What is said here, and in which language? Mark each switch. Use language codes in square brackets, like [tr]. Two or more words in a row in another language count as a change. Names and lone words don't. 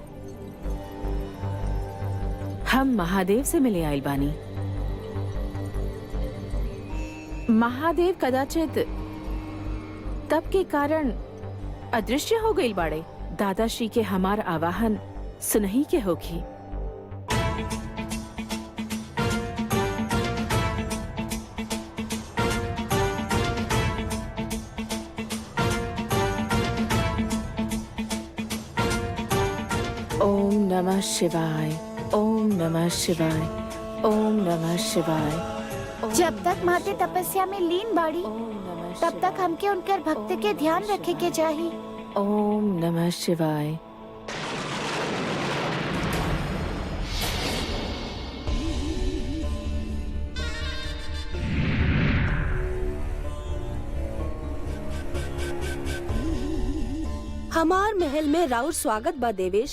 [bho] हम महादेव से मिले आइल बानी। महादेव कदाचित तप के कारण अदृश्य हो गई बाड़े। दादाश्री के हमार आवाहन सुनही के होखी। [sa] ओम नमः शिवाय, ओम नमः शिवाय, ओम नमः शिवाय। [bho] जब तक माते तपस्या में लीन बाड़ी, तब तक हमके उनकर भक्त के ध्यान रखे के चाहिए। [sa] ओम नमः शिवाय। [bho] हमार महल में राउर स्वागत बा देवेश।